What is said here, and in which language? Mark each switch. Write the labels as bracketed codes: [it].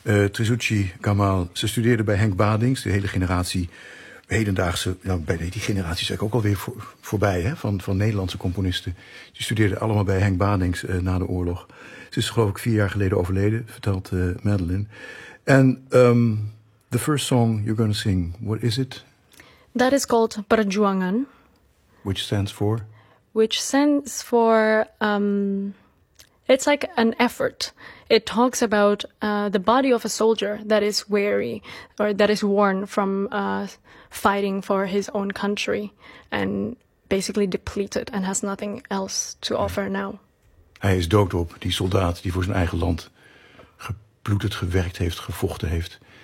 [nl] Trisuji Kamal, ze studeerde bij Henk Baddings, de hele generatie, hedendaagse, nou, bij die generatie is eigenlijk ook alweer voorbij, hè, van Nederlandse componisten. Ze studeerde allemaal bij Henk Baddings na de oorlog. Ze is geloof ik 4 jaar geleden overleden, vertelt Madeline. [en] And the first song you're going to sing, what is it? That is called Perjuangan. Which stands for? Which stands for, it's like an effort. It talks about the body of a soldier that is weary or that is worn from fighting for his own country and basically depleted and has nothing else to offer now. [nl] Hij is dood op, die soldaat die voor zijn eigen land gebloedigd, gewerkt heeft, gevochten heeft.